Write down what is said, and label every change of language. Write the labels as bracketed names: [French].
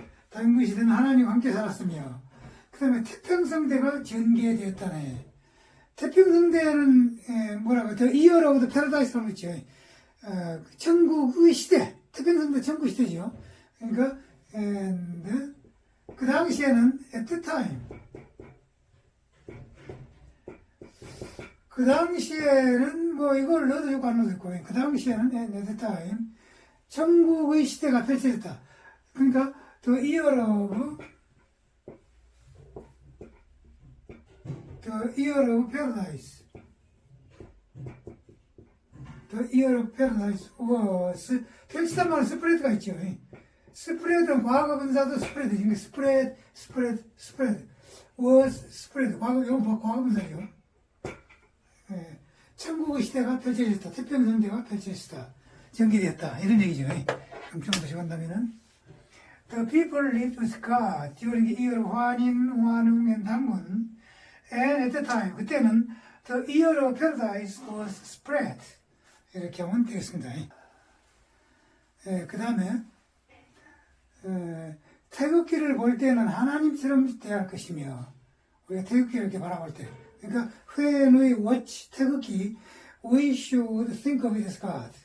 [Korean] 근무 시대는 하나님과 함께 살았으며, 그 다음에 태평성대가 전개되었다네. 태평성대는 뭐라고, [English] The Year of the Paradise [Korean] 라고 있죠. 천국의 시대, 태평성대 천국 시대죠. 그러니까, and, 그 당시에는 [English] at the time, [Korean] 그 당시에는 뭐 이걸 넣어도 좋고 안 넣어도 좋고, 그 당시에는 at the time, 천국의 시대가 펼쳐졌다. 그러니까 [English] The Year of Paradise, The Year of Paradise was [Korean] 펼치단 말은 스프레드가 있죠. 스프레드는 과거 분사도 스프레드, 스프레드 was 스프레드, 과거 분사죠. 천국의 시대가 펼쳐졌다. 태평성대가 펼쳐졌다. 전개되었다. 이런 얘기죠. 그럼 좀 더 시간다면은 [English] The people lived with God during the year of 환인, 환웅, and 당군. And at the time, [Korean] 그때는 [English] The year of paradise was spread. [Korean] 이렇게 하면 되겠습니다. 그 다음에 태극기를 볼 때는 하나님처럼 대할 것이며, 우리가 태극기를 이렇게 바라볼 때, 그러니까 [English] when we watch 태극기, we should think of it as God.